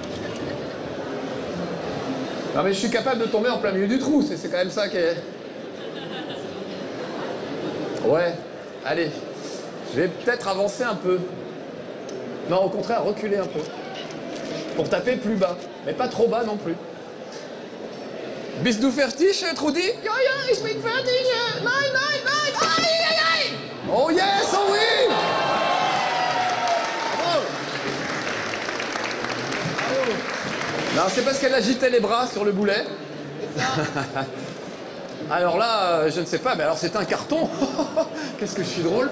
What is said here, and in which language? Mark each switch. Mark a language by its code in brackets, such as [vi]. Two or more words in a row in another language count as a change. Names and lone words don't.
[fr] Non mais je suis capable de tomber en plein milieu du trou, c'est quand même ça qui est... Ouais, allez. Je vais peut-être avancer un peu. Non, au contraire, reculer un peu. Pour taper plus bas, mais pas trop bas non plus. [de] Bist du fertig, Trudy? Ja, ja, ich bin fertig. Nein, nein, nein. [fr] Aïe, aïe, aïe. [en] Oh yes, [fr] oh oui. Non, c'est parce qu'elle agitait les bras sur le boulet. Alors là, je ne sais pas, mais alors c'est un carton. Qu'est-ce que je suis drôle.